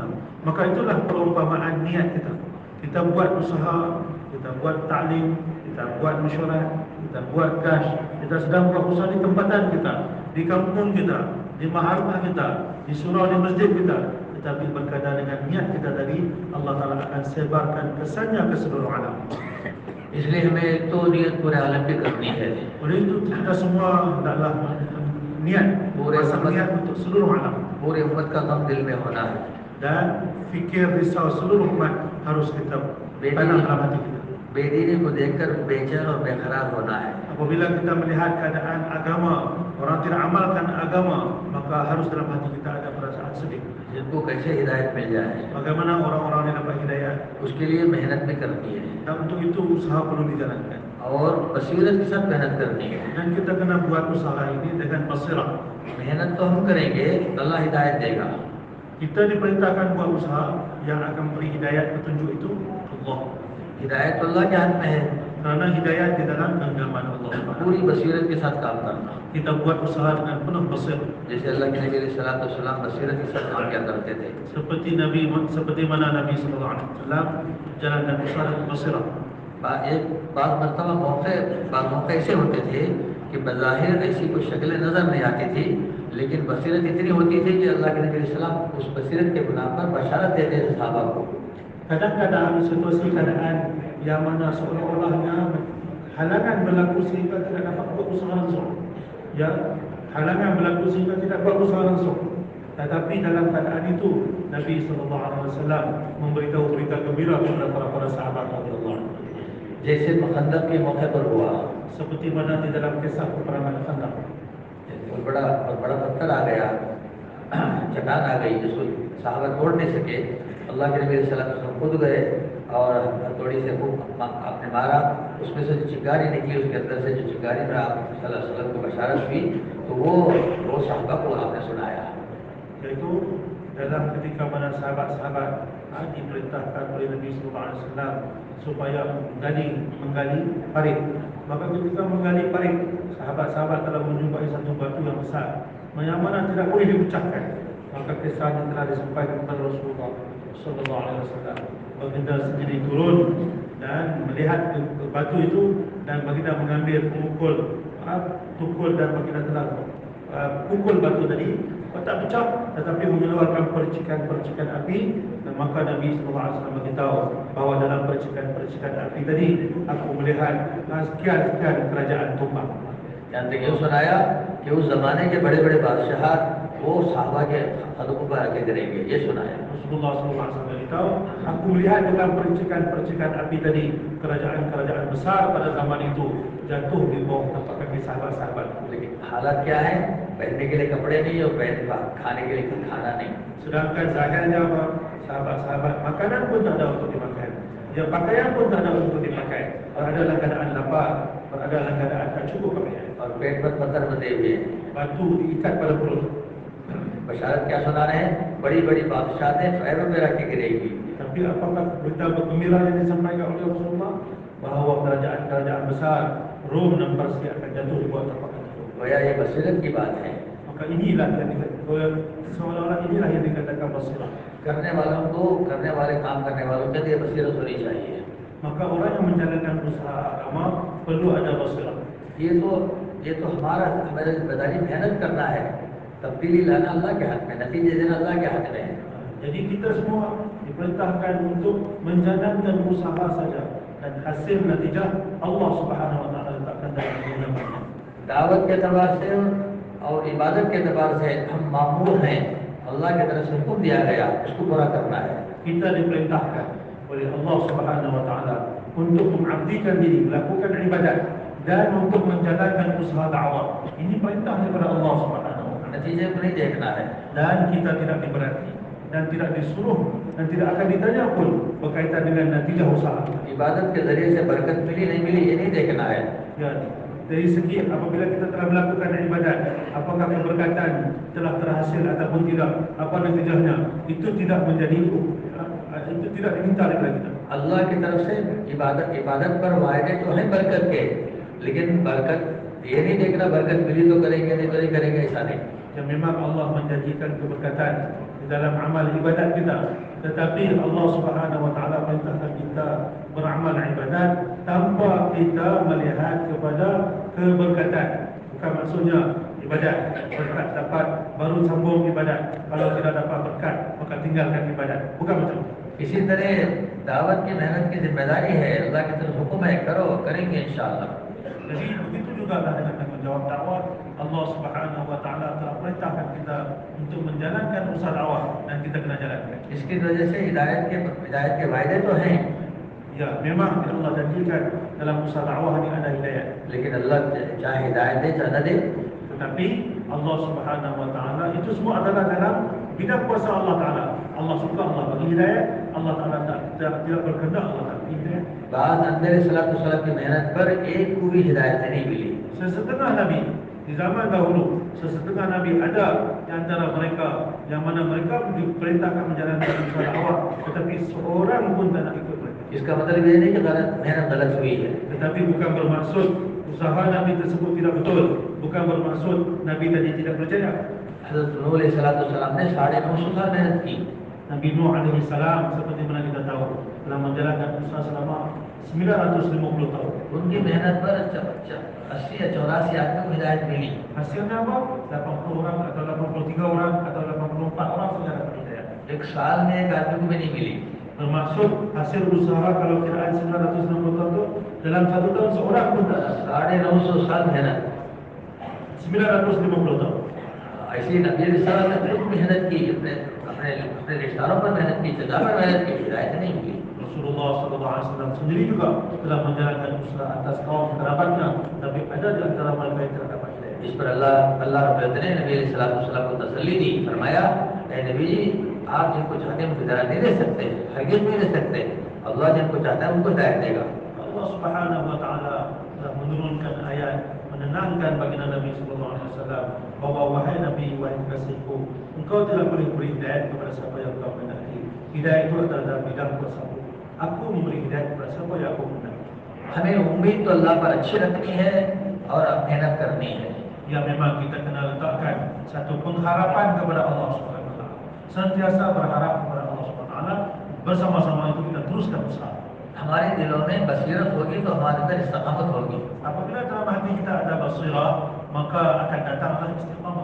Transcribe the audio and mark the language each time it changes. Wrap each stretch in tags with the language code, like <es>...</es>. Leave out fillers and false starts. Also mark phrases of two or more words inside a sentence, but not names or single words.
<ms>Maka itulah perumpamaan niat kita. Kita buat usaha, kita buat taklim, kita buat mesyuarat, kita buat cash, kita sedang buat usaha di tempatan kita, di kampung kita, di maharamah kita, di surau, di masjid kita. Tetapi berkaitan dengan niat kita tadi, Allah Ta'ala akan sebarkan kesannya ke seluruh alam.</ms> <hi>इसलिए हमें तो नियत पूरे आलम की करनी है।</hi> <ms>Oleh itu kita semua hendaklah niat, pasang niat untuk seluruh alam.</ms> <hi>पूरे उम्मत का गम दिल में होना है।</hi> <ms>Dan fikir risau seluruh umat harus kita tanam dalam hati kita.</ms> <hi>बेदीनी को देखकर बेचैन और बेकरार होना है।</hi> <ms>Apabila kita melihat keadaan agama, orang tidak amalkan agama, maka harus dalam hati kita ada perasaan sedih.</ms> <hi>जिनको कैसे हिदायत मिल जाए,</hi> <ms>Bagaimana orang-orang yang dapat hidayah?</ms> <hi>उसके लिए मेहनत भी करनी है</hi> <ms>Dan untuk itu usaha perlu dijalankan.</ms> <hi>और बसीरत के साथ मेहनत करनी है।</hi> <ms>Dan kita kena buat usaha ini dengan basirah.</ms> <hi>मेहनत तो हम करेंगे, अल्लाह हिदायत देगा।</hi> <ms>Kita diperintahkan buat usaha, yang akan beri hidayat petunjuk itu Allah.</ms> <hi>हिदायत तो अल्लाह के हाथ में है।</hi> <ms>Karena hidayat di dalam genggaman Allah.</ms> <hi>पूरी बसीरत के साथ काम करना,</hi> <ms>Kita buat usaha dengan penuh basirah.</ms> <hi>जैसे अल्लाह के नबी सल्लल्लाहु बसीरत के साथ काम किया करते थे।</hi> <ms>Seperti mana Nabi</ms> <ar>صلى الله عليه وسلم</ar> <ms>jalan dan usaha dengan basirah.</ms> <hi>एक बात मरतबा मौके ऐसे होते थे कि बज़ाहिर ऐसी कोई शक्लें नज़र नहीं आती थी, लेकिन बसीरत इतनी होती थी कि अल्लाह के नबी</hi> <ar>صلى الله عليه وسلم</ar> <hi>उस बसीरत के गुनाह पर बशारत देते थे सहाबा को।</hi> <ms>Kadang-kadang situasi keadaan yang mana seolah-olahnya halangan berlaku sehingga tidak dapat buat usaha langsung. Ya, halangan berlaku sehingga tidak buat usaha langsung. Tetapi dalam keadaan itu Nabi</ms> <ar>صلى الله عليه وسلم</ar> <ms>memberitahu berita gembira kepada para sahabat</ms> <ar>رضي الله عنهم.</ar> <hi>जैसे खंदक के मौके पर हुआ,</hi> <ms>Seperti mana di dalam kisah peperangan Khandaq.</ms> <hi>बहुत बड़ा पत्थर आ गया, चट्टान आ गई जिसको साहबा तोड़ नहीं सके। अल्लाह के नबी</hi> <ar>صلى الله عليه وسلم</ar> <hi>खुद गए और हथौड़ी से आपने मारा, उसमें से जो चिंगारी निकली, उसके अंदर से जो चिंगारी में आप</hi> <ar>صلى الله عليه وسلم</ar> <hi>को बशारत हुई, तो वो साहबा को आपने सुनाया।</hi> <ms>yaitu dalam ketika mana sahabat-sahabat diperintahkan oleh Nabi</ms> <ar>صلى الله عليه وسلم</ar> <ms>supaya menggali parit. Maka ketika menggali parit, sahabat-sahabat telah menjumpai satu batu yang besar yang mana tidak boleh dipecahkan. Maka kisahnya telah disampaikan kepada Rasulullah</ms> <ar>صلى الله عليه وسلم.</ar> <ms>Baginda sendiri turun dan melihat ke batu itu, dan baginda mengambil tukul dan baginda telah pukul batu tadi, tak pecah tetapi mengeluarkan percikan-percikan api. Dan maka Nabi SAW beritahu bahawa dalam percikan-percikan api tadi aku melihat sekian-sekian kerajaan tumbang.</ms> <hi>यानी ये सुनाया कि उस जमाने के बड़े बड़े बादशाह वो साहबा के हदों पर आके गिरेंगे, ये सुनाया।</hi> <ms>Rasulullah SAW beritahu, aku melihat dalam percikan-percikan api tadi kerajaan-kerajaan besar pada zaman itu jatuh di bawah tapak kaki sahabat-sahabat.</ms> <hi>लेकिन हालत क्या है? पहनने के लिए कपड़े नहीं और खाने के लिए खाना नहीं।</hi> <ms>Sedangkan keadaannya apa? Sahabat-sahabat makanan pun tak ada untuk dimakan, ya pakaian pun tak ada untuk dipakai, berada dalam keadaan lapar, berada dalam keadaan tak cukup pakaian,</ms> <hi>और पेट पर पत्थर बंधे हुए हैं।</hi> <ms>batu diikat pada perut.</ms> <hi>बशारत क्या सुना रहे हैं? बड़ी बड़ी बादशाहें पैरों में रख के गिरेगी।</hi> <ms>Tapi apakah berita gembira yang disampaikan oleh Rasulullah bahawa kerajaan-kerajaan besar Rom dan Persia akan jatuh di bawah tapak kaki?</ms> <hi>गोया ये बसीरत की बात है।</hi> <ms>Maka inilah yang dikatakan, seolah-olah inilah yang dikatakan basirah.</ms> <hi>करने वाले काम करने वालों के लिए बसीरत होनी चाहिए।</hi> <ms>Maka orang yang menjalankan usaha agama perlu ada basirah.</ms> <hi>ये तो हमारी जिम्मेदारी मेहनत करना है, तब्दीली लाना अल्लाह के हाथ में, नतीजे देना अल्लाह के हाथ में है।</hi> <ms>Jadi kita semua diperintahkan untuk menjalankan usaha saja, dan hasil natijah Allah</ms> <ar>سبحانه وتعالى</ar> <ms>letakkan dalam tangan.</ms> <hi>दावत के एतबार से और इबादत के एतबार से हम मामूर हैं, अल्लाह की तरफ से हुक्म दिया गया, उसको पूरा करना है।</hi> <ms>Kita diperintahkan oleh Allah</ms> <ar>سبحانه وتعالى</ar> <ms>untuk mengabdikan diri, melakukan ibadat dan untuk menjalankan usaha dakwah. Ini perintah daripada Allah</ms> <ar>سبحانه وتعالى.</ar> <hi>नतीजे को नहीं देखना है।</hi> <ms>Dan kita tidak diberati dan tidak disuruh dan tidak akan ditanya pun berkaitan dengan natijah usaha.</ms> <hi>इबादत के जरिए से बरकत मिली नहीं मिली ये नहीं देखना है।</hi> <ms>Ya, dari segi apabila kita telah melakukan ibadat, apakah keberkatan telah terhasil ataupun tidak, apa natijahnya, itu tidak diminta daripada kita.</ms> <hi>अल्लाह की तरफ से इबादत पर वायदे तो हैं बरकत के, लेकिन बरकत ये नहीं देखना बरकत मिली तो करेंगे नहीं तो नहीं करेंगे, ऐसा नहीं।</hi> <ms>Yang memang Allah menjanjikan keberkatan di dalam amal ibadat kita, tetapi Allah</ms> <ar>سبحانه وتعالى</ar> <ms>perintahkan kita beramal ibadat tanpa kita melihat kepada keberkatan. Bukan maksudnya ibadat berkat dapat baru sambung ibadat, kalau tidak dapat berkat maka tinggalkan ibadat. Bukan macam itu.</ms> <hi>इसी तरह दावत की मेहनत की जिम्मेदारी है, अल्लाह की तरफ हुक्म है, करो, करेंगे इंशाअल्लाह।</hi> <ms>Jadi begitu juga dengan tanggungjawab dakwah. Allah</ms> <ar>سبحانه وتعالى</ar> <ms>telah perintahkan kita untuk menjalankan usaha dakwah dan kita kena jalankan.</ms> <hi>इसकी वजह से हिदायत के वायदे तो हैं,</hi> <ms>Ya, memang Allah janjikan dalam usaha dakwah ini ada hidayah.</ms> <hi>लेकिन अल्लाह चाहे हिदायत दे चाहे न दे,</hi> <ms>Tetapi Allah</ms> <ar>سبحانه وتعالى</ar> <ms>itu semua adalah dalam bidang kuasa Allah Taala. Allah suka Allah bagi hidayah, Allah Taala tidak berkehendak Allah tak bagi hidayah.</ms> <hi>बाद अंदर सलाम की मेहनत पर एक को भी हिदायत नहीं मिली।</hi> <ms>Sesetengah Nabi di zaman dahulu, sesetengah Nabi ada di antara mereka yang mana mereka diperintahkan menjalankan usaha dakwah, tetapi seorang pun tak nak ikut mereka.</ms> <hi>इसका मतलब ये नहीं कि मेहनत गलत हुई है।</hi> <ms>Tetapi bukan bermaksud usaha Nabi tersebut tidak betul, bukan bermaksud Nabi tadi tidak berjaya.</ms> <hi>हज़रत नूह अलैहिस्सलाम ने 950 साल मेहनत की।</hi> <ms>Nabi Nuh</ms> <ar>عليه السلام</ar> <ms>seperti mana kita tahu telah menjalankan usaha selama 950 tahun.</ms> <hi>उनकी मेहनत पर 80 या 84 आदमी को हिदायत मिली।</hi> <ms>Hasilnya apa? 80 orang atau 83 orang atau 84 orang saja dapat hidayah.</ms> <hi>एक साल में एक आदमी को भी नहीं मिली।</hi> <ms>Bermaksud hasil usaha kalau kiraan 960 tahun itu dalam satu tahun seorang pun tak ada.</ms> <hi>950 साल मेहनत।</hi> <ms>950 tahun.</ms> <hi>ऐसी नबी रिसालत ने खूब मेहनत की, अपने रिश्तेदारों पर मेहनत की, जगह पर मेहनत की, हिदायत नहीं मिली।</hi> <ms>Rasulullah SAW sendiri juga telah menjalankan usaha atas kaum kerabatnya, tapi ada di antara mereka yang tidak dapat hidayah.</ms> <hi>इस पर अल्लाह</hi> <ar>رب العزة</ar> <hi>ने नबी सल्लल्लाहु को तसल्ली दी, फरमाया ए नबी जी आप जिनको चाहते हैं उनको हिदायत नहीं दे सकते, हरगिज़ नहीं दे सकते। अल्लाह जिनको चाहता है उनको हिदायत देगा।</hi> <ms>Allah</ms> <ar>سبحانه وتعالى</ar> <ms>telah menurunkan ayat menenangkan baginda Nabi</ms> <ar>صلى الله عليه وسلم</ar> <ms>bahwa wahai Nabi, wahai kasihku, engkau tidak boleh beri hidayah kepada siapa yang engkau kehendaki. Hidayah itu adalah dalam bidang kuasaku. Aku memberi hidayah kepada siapa yang aku kehendaki.</ms> <hi>हमें उम्मीद तो अल्लाह पर अच्छी रखनी है और मेहनत करनी है.</hi> <ms>Ya, memang kita kena letakkan satu pengharapan kepada Allah</ms> <ar>سبحانه وتعالى.</ar> <ms>Sentiasa berharap kepada Allah</ms> <ar>سبحانه وتعالى,</ar> <ms>bersama-sama itu kita teruskan usaha.</ms> <hi>हमारे दिलों में बसीरत होगी तो हमारे अंदर इस्तकामत होगी.</hi> <ms>Apabila dalam hati kita ada basirah, maka akan datanglah istiqamah.</ms>